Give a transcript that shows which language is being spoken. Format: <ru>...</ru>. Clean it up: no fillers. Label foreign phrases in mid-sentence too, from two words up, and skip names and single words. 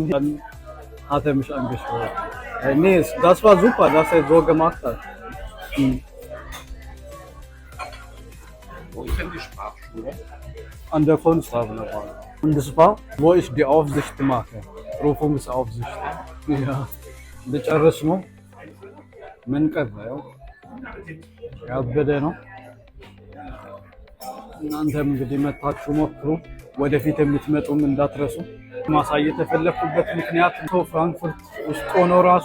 <de>Dann hat er mich angeschaut. Nee, das war super, dass er so gemacht hat. Wo ist denn die Sprachschule? An der Kunsthafen. Und das war, wo ich die Aufsicht mache. Prüfungsaufsicht. Ja.</de> <am>በጨረስ ነው ምን ቀረው? ያበደ ነው። እናንተም እንግዲህ መታችሁ ሞክሩ። ወደፊት የምትመጡም እንዳትረሱ። ማሳየት የፈለኩበት ምክንያት ሰው ፍራንክፈርት ውስጥ ሆኖ ራሱ</am>